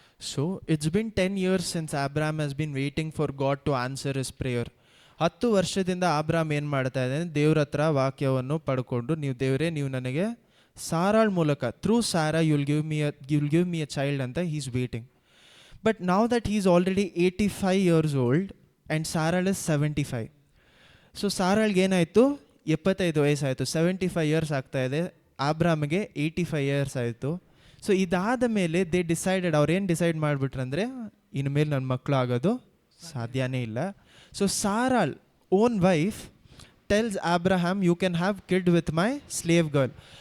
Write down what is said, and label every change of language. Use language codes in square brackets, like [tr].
[en] So it's been 10 years since Abraham has been waiting for God to answer his prayer. [kn] 10 ವರ್ಷದಿಂದ ಅಬ್ರಾಮ್ ಏನು ಮಾಡ್ತಾ ಇದ್ದಾನೆ, ದೇವ್ರ ಹತ್ರ ವಾಕ್ಯವನ್ನು ಪಡ್ಕೊಂಡು, ನೀವು ದೇವರೇ, ನೀವು ನನಗೆ ಸಾರಾಳ್ ಮೂಲಕ, through Sara [en] you'll give me a child [kn] ಅಂತ [en] he's waiting. But now that he's already 85 years old and Sarah is 75. [kn] So ಸಾರಾಳ್ಗೆ ಏನಾಯಿತು, 75 ವಯಸ್ಸಾಯಿತು, 75 years ಆಗ್ತಾ ಇದೆ. ಅಬ್ರಾಮ್ಗೆ 85 years ಆಯಿತು. ಸೊ ಇದಾದ ಮೇಲೆ [en] they decided, [kn] ಅವ್ರೇನು ಡಿಸೈಡ್ ಮಾಡಿಬಿಟ್ರಂದರೆ, ಇನ್ಮೇಲೆ ನನ್ನ ಮಕ್ಕಳು ಆಗೋದು ಸಾಧ್ಯನೇ ಇಲ್ಲ. [en] So ಸಾರಾಳ್ own wife tells Abraham, you can have kid with my slave girl.